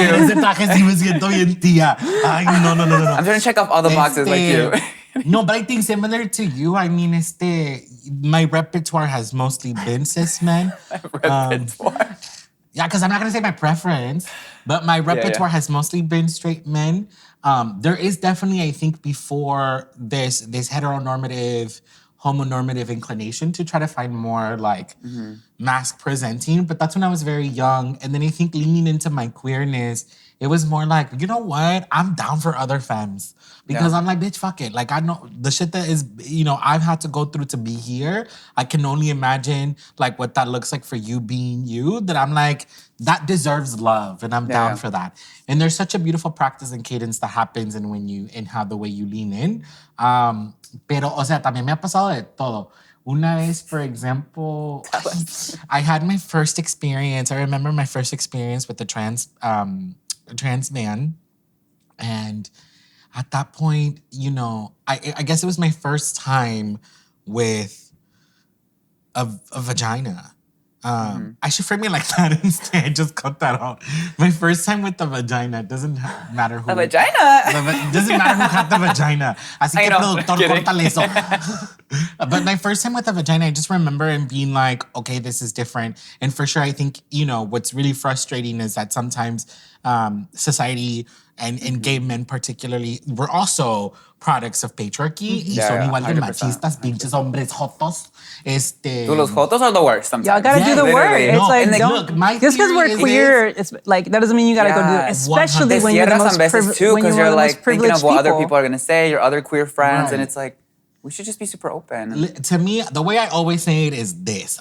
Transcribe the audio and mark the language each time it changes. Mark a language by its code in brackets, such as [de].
[es] Ese traje sí me siento bien tía. Ay, no. [en] I'm trying to check off all the boxes like you. No, but I think similar to you, I mean, my repertoire has mostly been cis men. Repertoire. Yeah, because I'm not going to say my preference, but my repertoire has mostly been straight men. There is definitely, I think, before this heteronormative, homonormative inclination to try to find more like mask presenting, but that's when I was very young. And then I think leaning into my queerness, it was more like, you know what? I'm down for other femmes. Because I'm like, bitch, fuck it. Like, I know the shit that is, you know, I've had to go through to be here. I can only imagine like what that looks like for you being you, that I'm like, that deserves love. And I'm down for that. And there's such a beautiful practice and cadence that happens in how the way you lean in. [es] Pero, o sea, también me ha pasado de todo. Una vez, [en] for example, I had my first experience. I remember my first experience with a trans man. And at that point, you know, I guess it was my first time with a vagina. I should frame it like that instead. Just cut that out. My first time with the vagina. It doesn't matter who. The vagina? It doesn't matter who had the vagina. [es] Así que productor, córtale eso. [en] But my first time with the vagina, I just remember and being like, okay, this is different. And for sure, I think, you know, what's really frustrating is that sometimes society and gay men particularly, we're also products of patriarchy. [es] Y son igual de machistas, pinches hombres jotos. [en] Dude, [es] los jotos [en] are the worst sometimes. Y'all gotta do the work. It's like, look, my just because we're queer, it's like, that doesn't mean you gotta go do it. Especially when you're the most privileged too, because you're like thinking of what other people people are gonna say, your other queer friends, and it's like, we should just be super open. To me, the way I always say it is this.